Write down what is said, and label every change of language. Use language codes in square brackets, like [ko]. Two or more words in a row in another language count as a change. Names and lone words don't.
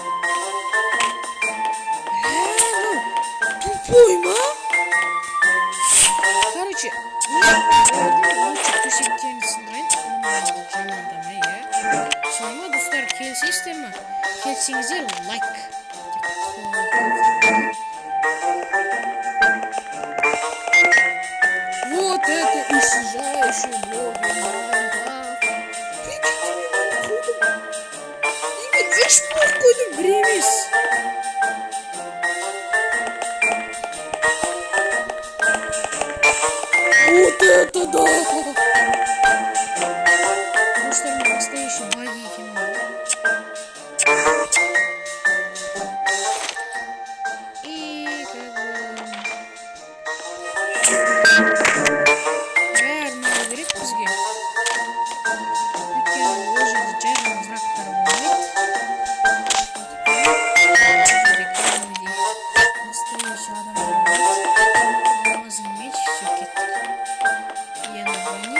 [kk] Тупой ма? [ru] Короче, лучше [kk] төсектерін сындырайын. келісесіздер ма? Келсеңіздер лайк. [ru] Вот это исчезающий блог Майнкрафт. [kk] Именно 3 блок қойдым, бір емес. [ru] Вот это да! [kk] Достар, мен [ru] настоящий маги [kk] екенмін. [ru] И как бы [kk] бәрін алу керек бізге. Өйткені ол жерде жай ғана врагтар болмайды. Настоящий адамдар болады. [ru] Алмазный меч, все, кеттік. Я на броне.